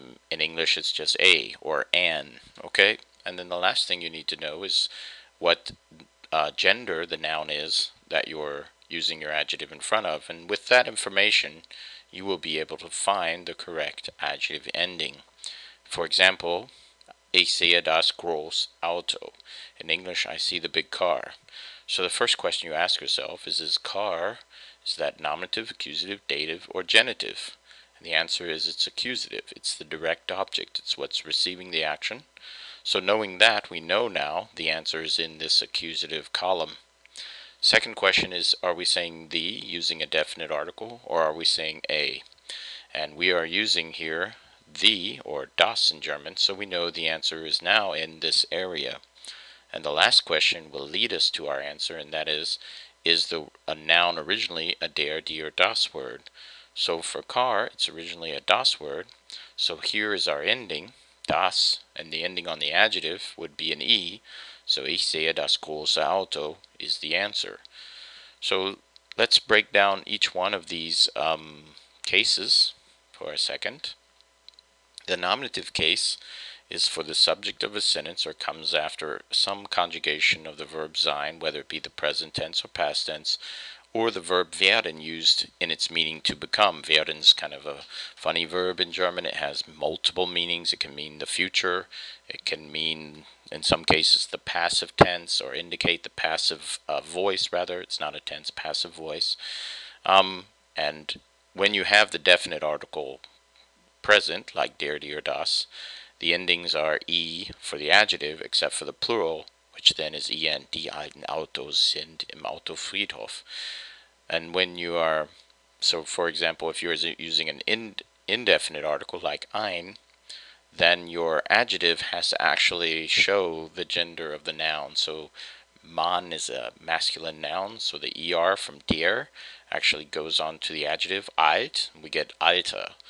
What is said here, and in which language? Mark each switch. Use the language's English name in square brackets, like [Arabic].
[English] In English it's just a or an, okay? And then the last thing you need to know is what gender the noun is that you're using your adjective in front of. And with that information, you will be able to find the correct adjective ending. For example, [German] ich sehe das große Auto. [English] In English, I see the big car. So the first question you ask yourself is car, is that nominative, accusative, dative, or genitive? And the answer is it's accusative. It's the direct object. It's what's receiving the action. So knowing that, we know now the answer is in this accusative column. Second question is, are we saying the using a definite article, or are we saying a? And we are using here the, or das in German, so we know the answer is now in this area. And the last question will lead us to our answer, and that is a noun originally a der, die, or das word? So for car, it's originally a das word. So here is our ending, das, and the ending on the adjective would be an e. So [German] ich sehe das große Auto [English] is the answer. So let's break down each one of these cases for a second. The nominative case is for the subject of a sentence or comes after some conjugation of the verb sein, whether it be the present tense or past tense, or the verb werden used in its meaning to become. Werden is kind of a funny verb in German. It has multiple meanings. It can mean the future. It can mean, in some cases, the passive tense, or indicate the passive voice, rather. It's not a tense, passive voice. And when you have the definite article present, like der, die, or das, the endings are e for the adjective, except for the plural, which then is en. [German] Die alten Autos sind im Autofriedhof. [English] And when you are, so for example, if you're using an indefinite article like ein, then your adjective has to actually show the gender of the noun. So Mann is a masculine noun, so the er from der actually goes on to the adjective alt. We get alter.